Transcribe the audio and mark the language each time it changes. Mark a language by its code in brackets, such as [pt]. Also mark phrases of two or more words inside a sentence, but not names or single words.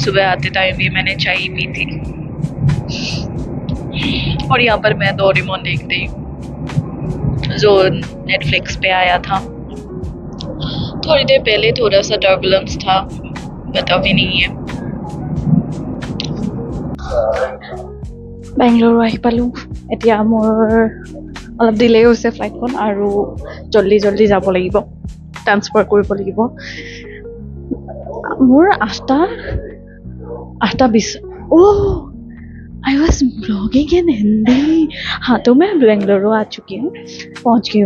[hi] सुबह आते टाइम भी मैंने चाय पी थी। और यहाँ पर मैं डोरेमोन देख रही हूँ जो नेटफ्लिक्स पे आया था। थोड़ी देर पहले थोड़ा सा टर्बुलेंस था, बट अभी नहीं है। [as] बेंगलोर आহি পালো। এতিয়া মোৰ অলপ ডিলে হৈছে ফ্লাইটখন, আৰু জলদি জলদি যাব লাগিব, ট্ৰান্সফাৰ কৰিব লাগিব। মোৰ 8:20। [en] Oh, I was blogging in Hindi. [hi] हाँ, तो मैं बेंगलुरु आ चुकी हूँ, पहुँच गई हूँ।